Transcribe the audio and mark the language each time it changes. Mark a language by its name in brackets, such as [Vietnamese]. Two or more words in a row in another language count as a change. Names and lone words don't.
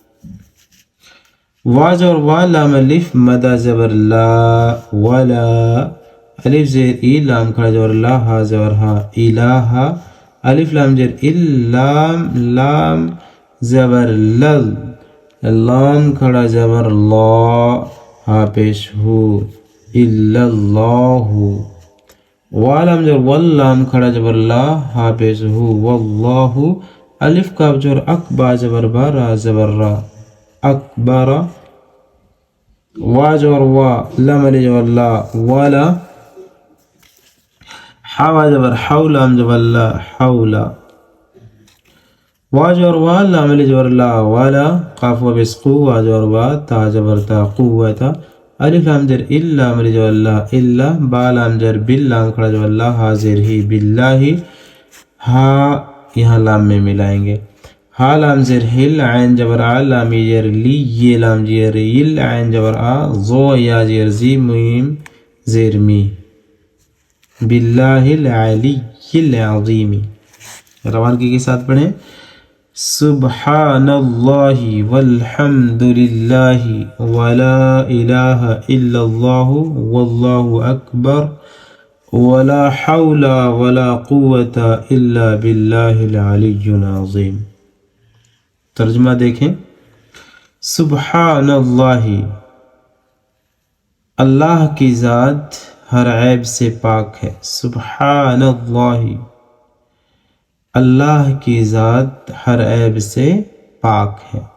[Urdu] وا زبر وا لام الف مدا زبر لا ولا الف زیر ای لام کھڑا زبر لا ہا زبر ہا الہ الف لام زیر ال لام لام زبر لل لام کھڑا زبر لا ہا پیش ہو الا اللہ. والام زبر واللام کھڑا زبر لا ہا پیش ہو واللہ. الف کاف زبر اکبا زبر با را زبر را اکبر. وا زبر وا لام علی زبر لا ولا. حوا زبر حو لام زبر لا حولا. وا زبر وا لام علی زبر لا ولا. قاف و بس قو وا زبر وا تا زبر تا قوتا. الف لام زر الا لام علی زبر لا الا. با لام زر بل لام کھڑا زبر لا ہا زر ہی باللہ. ہا یہاں لام میں ملائیں گے. ہا لام زر ہل عین جبر آ لام زر لی یہ لام زر یل عین جبر آ زو یا زر زی میم زر می باللہ العلی العظیم. روانگی کے ساتھ پڑھیں. [Arabic] سبحان اللہ والحمد للہ ولا الہ الا اللہ واللہ اکبر ولا حول ولا قوة الا باللہ العلی العظیم. [Urdu] ترجمہ دیکھیں. [Arabic] سبحان اللہ [Urdu] اللہ کی ذات ہر عیب سے پاک ہے. [Arabic] سبحان اللہ [Urdu] اللہ کی ذات ہر عیب سے پاک ہے.